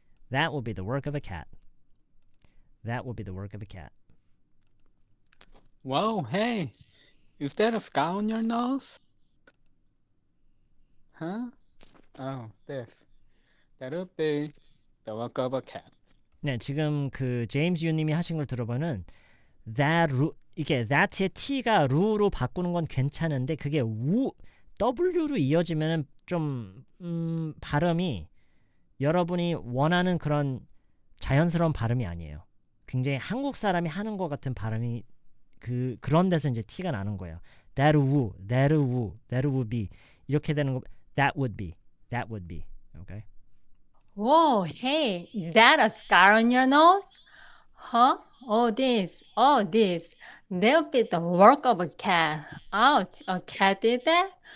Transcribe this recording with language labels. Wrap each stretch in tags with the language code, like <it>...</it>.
<en>That would be the work of a cat. That would be the work of a cat. Whoa, hey, is that a scar on your nose? Huh? Oh, this. That would be the work of a cat.</en> <ko>네, 지금 그 제임스 유님이 하신 걸 들어보면 that 이게 that의 t가 루로 바꾸는 건 괜찮은데 그게 w로 이어지면은 좀 발음이 여러분이 원하는 그런 자연스러운 발음이 아니에요. 굉장히 한국 사람이 하는 것 같은 발음이 그런 데서 이제 티가 나는 거예요.</ko> <en>that would be</en> <ko>이렇게 되는 거.</ko> <en>That would be. Okay. Whoa, hey, is that a scar on your nose? Huh? Oh, this. That'll be the work of a cat. Ouch, a cat did that?</en>